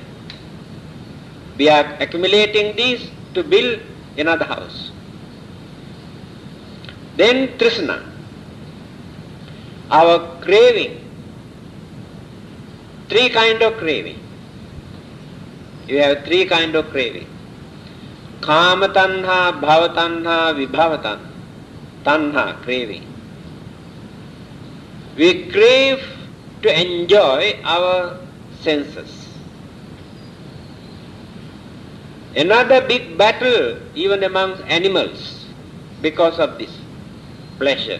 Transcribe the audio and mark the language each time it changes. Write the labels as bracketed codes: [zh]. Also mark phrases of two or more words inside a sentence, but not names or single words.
[en] We are accumulating these to build another house. Then Trishna, our craving. 3 kinds of craving. You have 3 kinds of craving. [pi] Kama tanha, bhava tanha, vibhava tanha. [en] Tanha, craving. We crave to enjoy our senses. Another big battle even among animals because of this pleasure.